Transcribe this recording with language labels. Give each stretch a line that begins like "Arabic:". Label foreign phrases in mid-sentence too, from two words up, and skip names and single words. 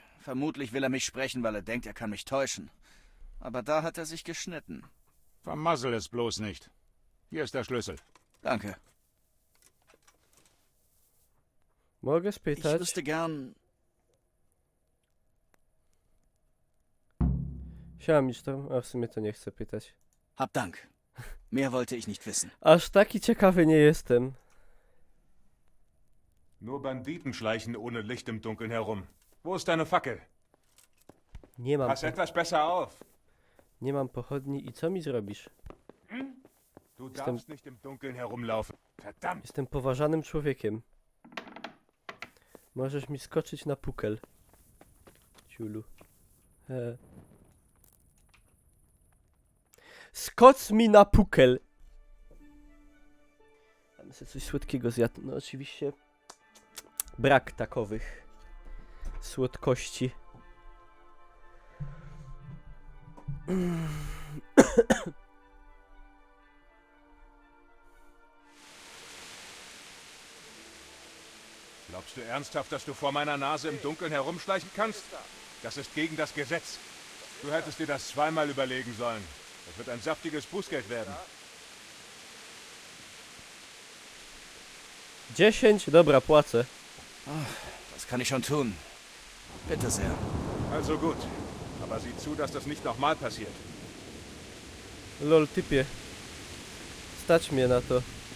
German: Vermutlich will er mich sprechen, weil er denkt, er kann mich täuschen. Aber da hat er sich geschnitten. Vermassel es bloß nicht. Hier ist der Schlüssel. Danke.
Polish: Mogę
German: Ich
Polish: spytać?
German: wüsste gern...
Polish: Siema, Micztor. A w sumie to nie chcę pytać.
German: Hab Dank. Mehr wollte ich nicht wissen.
Polish: Aż taki ciekawy nie jestem.
German: Nur Banditen schleichen ohne Licht im Dunkeln herum. Wo ist deine Fackel?
Polish: Nie mam.
German: Pass etwas besser auf.
Polish: Nie mam pochodni i co mi zrobisz?
German: Du darfst nicht im Dunkeln herumlaufen. Verdammt!
Polish: Jestem poważanym człowiekiem. Możesz mi skoczyć na pukel. Ciulu. Skocz mi na pukel! Ja bym sobie coś słodkiego zjadł. No oczywiście brak takowych słodkości.
German: Glaubst du ernsthaft, dass du vor meiner Nase im Dunkeln herumschleichen kannst? Das ist gegen das Gesetz. Du hättest dir das zweimal überlegen sollen. Das wird ein saftiges Bußgeld werden.
Polish: 10, dobra, płacę.
German: Was kann ich schon tun? Bitte sehr. Also gut. Aber sieh zu, dass das nicht nochmal passiert.
Polish: Lol, typie. Stać mnie na to.